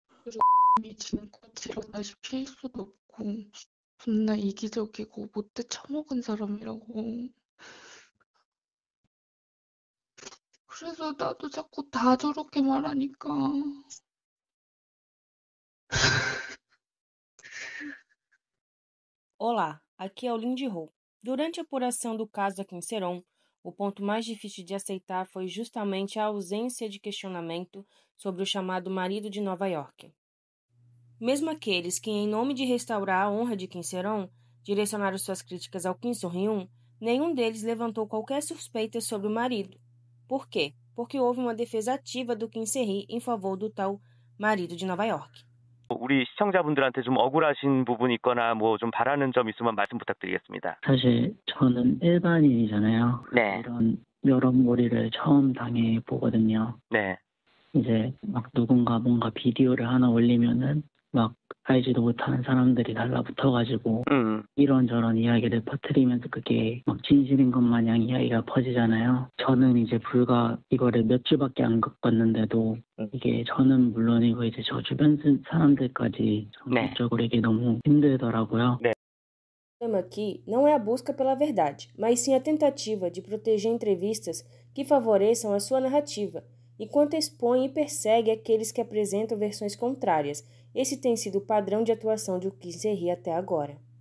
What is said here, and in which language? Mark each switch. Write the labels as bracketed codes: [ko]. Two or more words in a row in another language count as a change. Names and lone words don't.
[ko] 그리고 지는 같이 일어나서 피할 수도 없고 존나 이기적이고 못돼 처먹은 사람이라고. 그래서 나도 자꾸 다 저렇게 말하니까. [pt] Olá, aqui é o Lindy Ho. Durante a apuração do caso da Quinceron, o ponto mais difícil de aceitar foi justamente a ausência de questionamento sobre o chamado marido de Nova York. Mesmo aqueles que, em nome de restaurar a honra de Quinceron, direcionaram suas críticas ao Kim Soo-hyun, nenhum deles levantou qualquer suspeita sobre o marido. Por quê? Porque houve uma defesa ativa do Kim Se-hee em favor do tal marido de Nova York. [ko] 우리 시청자분들한테 좀 억울하신 부분이 있거나 뭐 좀 바라는 점 있으면 말씀 부탁드리겠습니다. 사실 저는 일반인이잖아요. 네. 이런 여론몰이를 처음 당해보거든요. 네. 이제 막 누군가 뭔가 비디오를 하나 올리면은 막 알지도 못하는 사람들이 달라붙어가지고 이런저런 이야기를 퍼뜨리면서 그게 막 진실인 것 마냥 이야기가 퍼지잖아요. 저는 이제 불과 이거를 몇 주밖에 안 겪었는데도 이게 저는 물론이고 이제 저 주변 사람들까지 전국적으로 이게 너무 힘들더라고요. 네. [pt] O tema aqui não é a busca pela verdade, mas sim a tentativa de proteger entrevistas que favoreçam a sua narrativa, enquanto expõe e persegue aqueles que apresentam versões contrárias. Esse tem sido o padrão de atuação de Kim Se-hee até agora.